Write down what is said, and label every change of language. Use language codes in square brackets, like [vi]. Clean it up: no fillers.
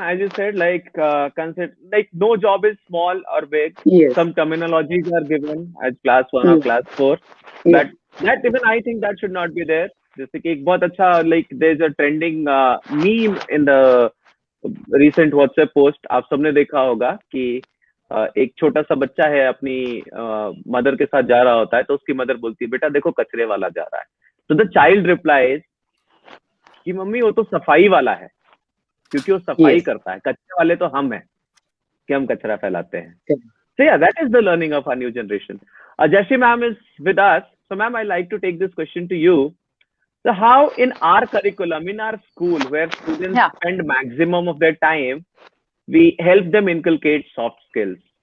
[en] As you said, like concept, like no job is small or big. Yes. Some terminologies are given as class 1 or class 4. Yes. That even I think that should not be there. [hi] जैसे कि एक बहुत अच्छा, [en] like there's a trending meme in the recent WhatsApp post. [hi] आप सबने देखा होगा कि एक छोटा सा बच्चा है, अपनी मदर के साथ जा रहा होता है, तो उसकी मदर बोलती है, बेटा देखो कचरे वाला जा रहा है. तो [en] the child replies [hi] कि मम्मी वो तो सफाई वाला है, क्योंकि वो सफाई करता है, कचरे वाले तो हम हैं कि हम कचरा फैलाते हैं. [en] So yeah, that is the learning of our new generation. Jayashree ma'am is with us. So ma'am, I like to take this question to you. So how in our curriculum, in our school, where students spend maximum of their time, we help them inculcate soft skills?